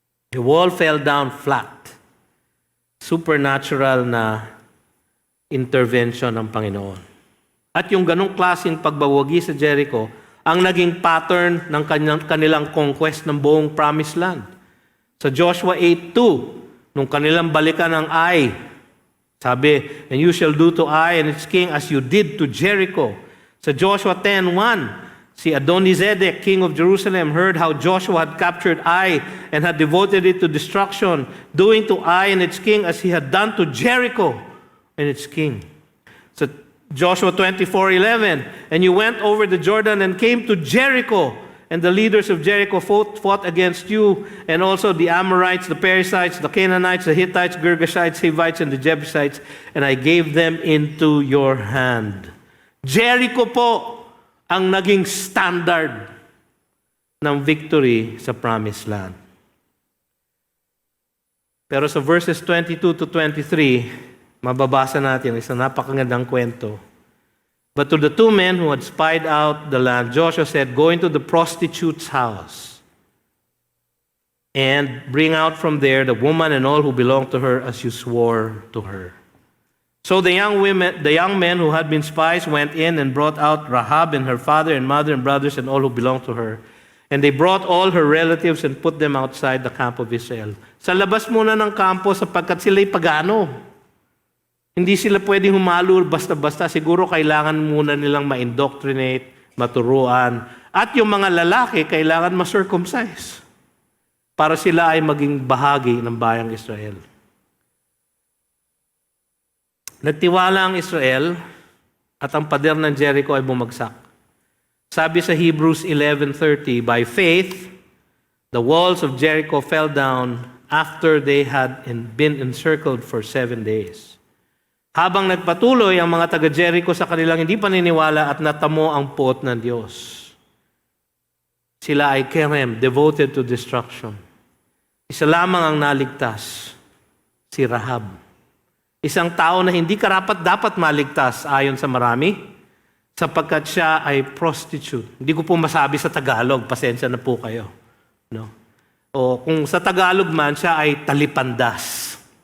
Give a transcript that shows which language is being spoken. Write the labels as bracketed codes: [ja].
[en] The wall fell down flat. Supernatural [tl] na intervention ng Panginoon. At yung ganong klaseng pagbawagi sa Jericho, ang naging pattern ng kanilang conquest ng buong promised land. Sa Joshua 8:2, nung kanilang balikan ng Ai, sabi, [en] and you shall do to Ai and its king as you did to Jericho. Sa Joshua 10:1, si Adonizedek, king of Jerusalem, heard how Joshua had captured Ai and had devoted it to destruction, doing to Ai and its king as he had done to Jericho and its king. So Joshua 24:11, and you went over the Jordan and came to Jericho, and the leaders of Jericho fought against you, and also the Amorites, the Perizzites, the Canaanites, the Hittites, Girgashites, Hivites, and the Jebusites, and I gave them into your hand. [tl] Jericho po ang naging standard ng victory sa Promised Land. Pero sa verses 22 to 23, mababasa natin isang napakagandang kwento. [en] But to the two men who had spied out the land, Joshua said, "Go into the prostitute's house and bring out from there the woman and all who belong to her as you swore to her." So the young men who had been spies went in and brought out Rahab and her father and mother and brothers and all who belonged to her. And they brought all her relatives and put them outside the camp of Israel. [tl] Sa labas muna ng kampo sapagkat sila'y pagano. Hindi sila pwedeng humalo basta-basta. Siguro kailangan muna nilang ma-indoctrinate, maturuan. At yung mga lalaki kailangan ma-circumcise para sila ay maging bahagi ng bayang Israel. Nagtiwala ang Israel at ang pader ng Jericho ay bumagsak. Sabi sa [en] Hebrews 11:30, by faith, the walls of Jericho fell down after they had been encircled for 7 days. [tl] Habang nagpatuloy ang mga taga-Jericho sa kanilang hindi paniniwala at natamo ang puot ng Diyos. Sila ay kerem, [en] devoted to destruction. [tl] Isa lamang ang naligtas, si Rahab. Isang tao na hindi karapat-dapat maligtas ayon sa marami, sapagkat siya ay prostitute. Hindi ko po masabi sa Tagalog, pasensya na po kayo. No? O kung sa Tagalog man, siya ay talipandas.